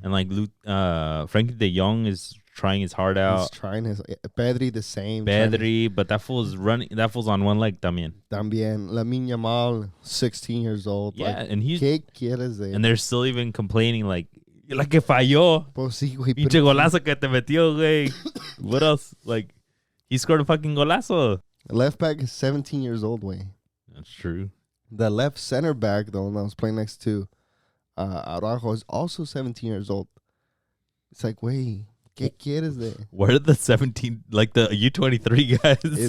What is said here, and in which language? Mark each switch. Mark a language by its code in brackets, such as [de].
[en] And like Frankie De Jong is trying his heart out. He's trying his Pedri the same. Pedri, but that fool's running. That fool's on one leg. [es] También. [en] Lamine Yamal, 16 years old. Yeah, like, and he's. [es] ¿Qué quieres de él? [en] And they're still even complaining like [es] que falló. Pues sí, güey. Pinche golazo que te metió, güey. [en] What else? Like, he scored a fucking golazo. Left back is 17 years old, way. That's true. The left center back, though, that was playing next to Araujo, is also 17 years old. It's like, wait, [es] ¿qué quieres de? [en] Where are the 17, like the U23 guys?